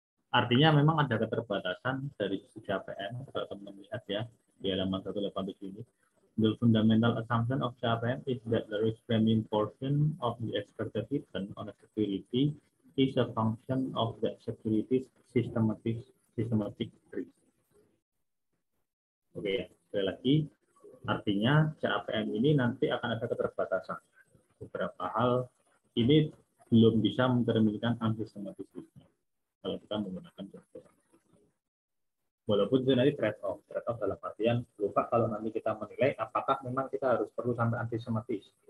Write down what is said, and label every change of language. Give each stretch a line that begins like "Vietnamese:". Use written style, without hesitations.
Indonesian: artinya memang ada keterbatasan dari sisi CAPM, kalau teman-teman lihat ya di halaman 187 ini.
English: The fundamental assumption of CAPM is that the risk premium portion of the expected return on a security is a function of the security's systematic risk.
Indonesian: Oke ya, sekali lagi, artinya CAPM ini nanti akan ada keterbatasan. Beberapa hal ini belum bisa mencerminkan unsystematic risk-nya kalau kita menggunakan contoh. Walaupun itu nanti trade-off dalam artian lupa kalau nanti kita menilai apakah memang kita harus perlu sampai antisematis.